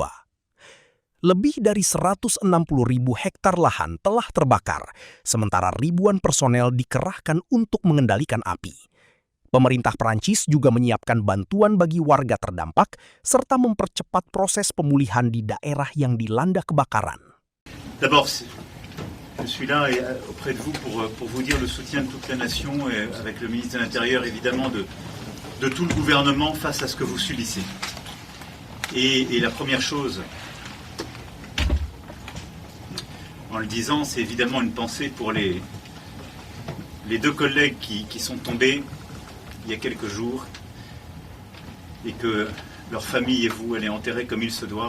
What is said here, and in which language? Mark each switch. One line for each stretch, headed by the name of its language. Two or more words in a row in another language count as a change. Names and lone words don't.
Indonesian: Lebih dari 160.000 hektar lahan telah terbakar, sementara ribuan personel dikerahkan untuk mengendalikan api. Pemerintah Prancis juga menyiapkan bantuan bagi warga terdampak serta mempercepat proses pemulihan di daerah yang dilanda kebakaran.
French: D'abord, je suis là auprès de vous pour vous dire le soutien de toute la nation et avec le ministre de l'Intérieur évidemment de tout le gouvernement face à ce que vous subissez. Et la première chose, en le disant, c'est évidemment une pensée pour les deux collègues qui sont tombés il y a quelques jours et que leur famille et vous, elle est enterrée comme il se doit.